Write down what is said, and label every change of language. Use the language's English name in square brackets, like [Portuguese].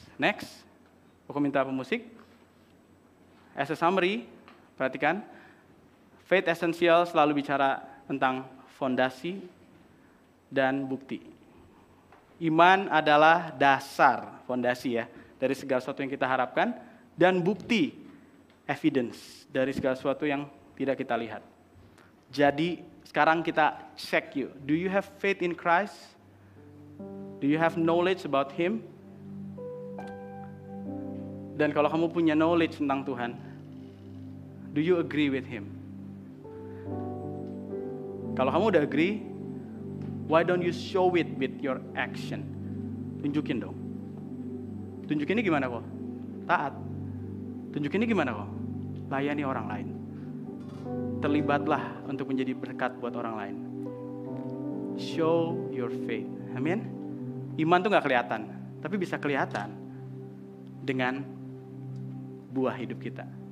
[Indonesian] Next, aku minta pemusik. [English] As a summary, [Indonesian] perhatikan, faith essential selalu bicara tentang fondasi dan bukti. Iman adalah dasar, fondasi ya, dari segala sesuatu yang kita harapkan, dan bukti, evidence, dari segala sesuatu yang tidak kita lihat. Jadi sekarang kita check you. [English] Do you have faith in Christ? Do you have knowledge about Him? [Indonesian] Dan kalau kamu punya knowledge tentang Tuhan, [English] do you agree with Him? [Indonesian] Kalau kamu udah agree, [English] why don't you show it with your action? [Indonesian] Tunjukin dong. Tunjukinnya gimana kok? Taat. Tunjukinnya gimana kok? Layani orang lain. Terlibatlah untuk menjadi berkat buat orang lain. [English] Show your faith. Amin. [Indonesian] Iman tuh gak kelihatan, tapi bisa kelihatan dengan buah hidup kita.